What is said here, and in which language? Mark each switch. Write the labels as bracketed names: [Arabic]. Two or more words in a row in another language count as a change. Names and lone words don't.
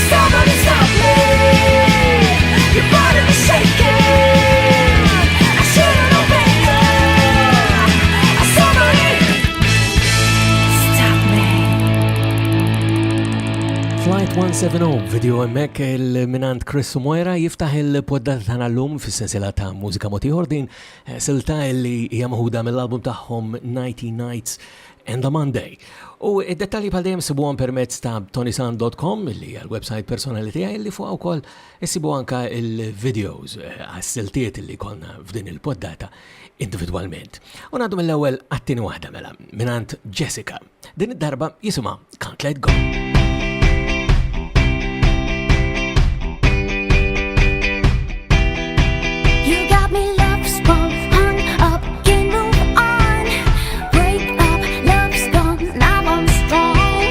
[English] Somebody stop me. Your body was shaking. I should've known better. Somebody stop me. [Maltese] Flight 170 video hemmhekk il-minant Chris u Moira jiftaħ il-poddata tagħna llum fis-sensiela ta' mużika mod ieħor din silta li hija maħuda mill-album tagħhom 90 Nights and a Monday. U id-dettalji bħal dejjem sibuhom permezz ta' tonysand.com li hija l-website personali tiegħi li fuq ukoll issibu anke il-videos għas-siltiet li konna f'din il-poddata individwalment. U ngħaddu mill-ewwel għat-tieni waħda mela minant Jessica. Din id-darba jisimha Can't Let Go. [English] You got me love's gone, hung up, can't move on. Break up, love's gone, now I'm strong.